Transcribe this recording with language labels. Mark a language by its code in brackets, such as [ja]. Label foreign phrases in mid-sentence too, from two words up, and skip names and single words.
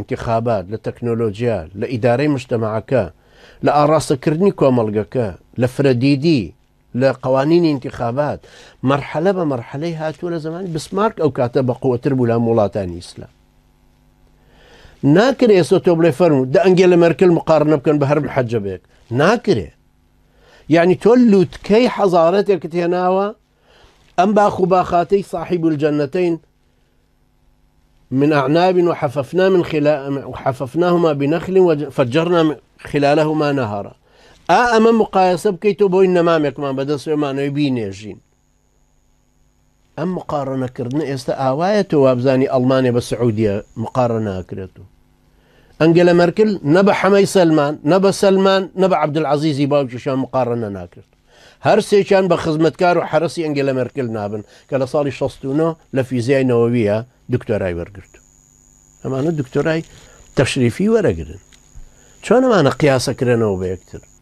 [ckb] ئینتیخابات لە تەکنۆلۆژیا لە ئیدارەی مجتەمەعەکە لە ئاڕاستەکردنی کۆمەڵگەکە لە فرەدیدی لە قوانینی انتخابات مرحلە بە مرحلەی هاتووە لە زمانی بسمارک ئەو کاتە بە قووەتر بوو لە وڵاتانی ئیسلام ناکرێ ئێستا تۆ بڵێ فەرموو دە ئەنگێلە مەرکل مقارنە بکەن بە هەر محەجەبێک ناکرێ یعنی تۆ لووتکەی حەزارەتێکت هێناوە ئەم باخ و باخاتەی [ar] صاحب الجنتين من أعناب وحففناهما بنخل وفجرنا خلالهما نهرا [ckb] ئەمە مقایسە بکەیتەوە بۆی نەمامێکمان بەدەستێمانەوەی بینێژین ئەم مقارنەکردن ئێستا ئاوایە تۆ وابزانی ئەڵمانیا بە سعودیە مقارنە ناکرێتەوە ئەنگێلە مەرکل نە بە حەمەی سەلمان نە بە سەلمان نە بە عەبدولعەزیزی باوکیشیان مقارنە ناکرد هەر سێکیان بە خزمەتکار و حرەسی ئەنگێلە مەرکل نابن کە لە ساڵی 69 لە فیزیای نەوەویە دکتۆرای وەرگرت ئەمانە دکتۆرای تەشریفی وەرەگرن چۆن ئەمانە قیاسەکرێنەوە بە یەکتر